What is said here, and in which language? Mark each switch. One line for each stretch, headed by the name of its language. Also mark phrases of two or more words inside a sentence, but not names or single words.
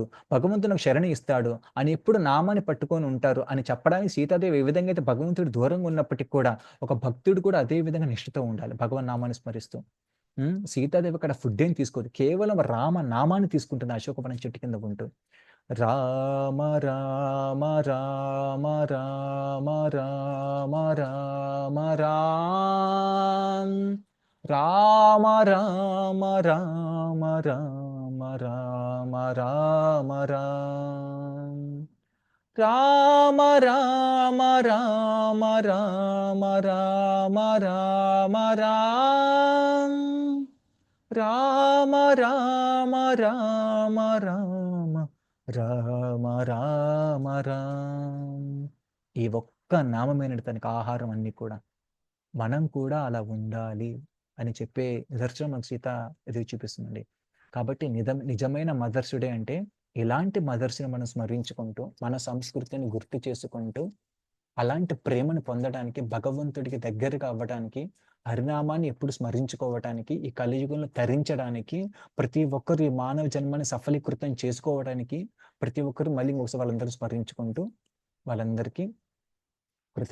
Telugu: భగవంతుడు నాకు శరణి ఇస్తాడు అని ఎప్పుడు నామాన్ని పట్టుకొని ఉంటారు అని చెప్పడానికి సీతాదేవి ఏ విధంగా అయితే భగవంతుడు దూరంగా ఉన్నప్పటికి కూడా ఒక భక్తుడు కూడా అదే విధంగా నిష్ఠతో ఉండాలి. భగవన్ నామాన్ని స్మరిస్తూ. సీతాదేవి అక్కడ ఫుడ్ ఏం తీసుకోదు. కేవలం రామ నామాన్ని తీసుకుంటుంది అశోకవనం చెట్టు కింద ఉంటూ. రామ రామ రామ రామ రామ రామ రామ్ రామ రామ రామ రామ రామ రామ రామ్ రామ రామ రామ రామ రామ రామ రామ్ రామ రామ రామ రామ రామ రామ రామ్. ఈ ఒక్క నామమేనండి తనకి ఆహారం అన్నీ కూడా. మనం కూడా అలా ఉండాలి అని చెప్పే నిదర్శనం మనకు సీత ఇది చూపిస్తుందండి. కాబట్టి నిజమైన
English: Mother's Day
Telugu: అంటే ఇలాంటి మదర్స్‌ని మనం స్మరించుకుంటూ, మన సంస్కృతిని గుర్తు చేసుకుంటూ, అలాంటి ప్రేమను పొందడానికి, భగవంతుడికి దగ్గరగా అవ్వడానికి, హరినామాన్ని ఎప్పుడు స్మరించుకోవటానికి, ఈ కలియుగంలో తరించడానికి, ప్రతి ఒక్కరు ఈ మానవ జన్మని సఫలీకృతం చేసుకోవడానికి, ప్రతి ఒక్కరు మళ్ళీ ఒకసారి వాళ్ళందరూ స్మరించుకుంటూ, వాళ్ళందరికీ కృతజ్ఞత భావంతో ఉందామండి.